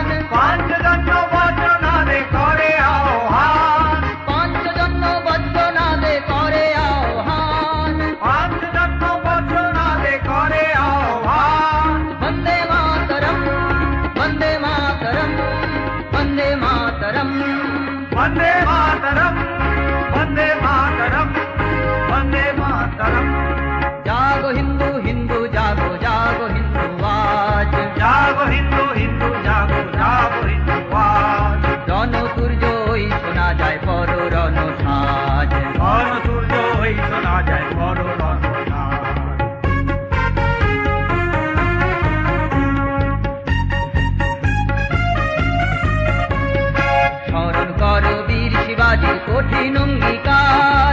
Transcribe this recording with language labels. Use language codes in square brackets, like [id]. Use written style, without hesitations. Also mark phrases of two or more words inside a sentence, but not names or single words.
[bn] পাঞ্চজন্য বচনাদে করে আহ্বান। পাঞ্চজন্য বজ্রনাদে করে আহ্বান। পাঞ্চজন্য বচনাদে করে আহ্বান। [sa] বন্দে মাতরম, বন্দে মাতরম, বন্দে মাতরম। वन्दे मातरम्, वन्दे मातरम्, वन्दे मातरम्। [bn] জাগো হিন্দু হিন্দু জাগো, জাগো হিন্দু আজ, জাগো হিন্দু হিন্দু জাগো, জাগো হিন্দু আজ। রণতুর্য ওই শোনা যায় পর রণ সাজ। রণতুর্য ওই শোনা যায় বড় রণ সাজ। স্মরণ করো বীর শিবাজির কঠিন অঙ্গীকার,